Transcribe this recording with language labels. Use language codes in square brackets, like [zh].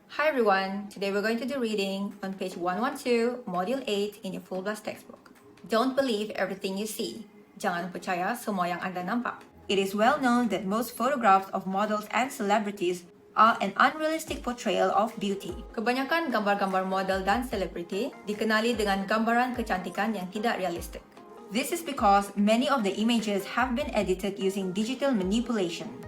[en] Hi everyone, today we're going to do reading on page 112, Module 8 in your Full Blast textbook. Don't believe everything you see. [ms] Jangan percaya semua yang Anda nampak. [en] It is well known that most photographs of models and celebrities are an unrealistic portrayal of beauty. [ms] Kebanyakan gambar-gambar model dan selebriti dikenali dengan gambaran kecantikan yang tidak realistik. [en] This is because many of the images have been edited using digital manipulation.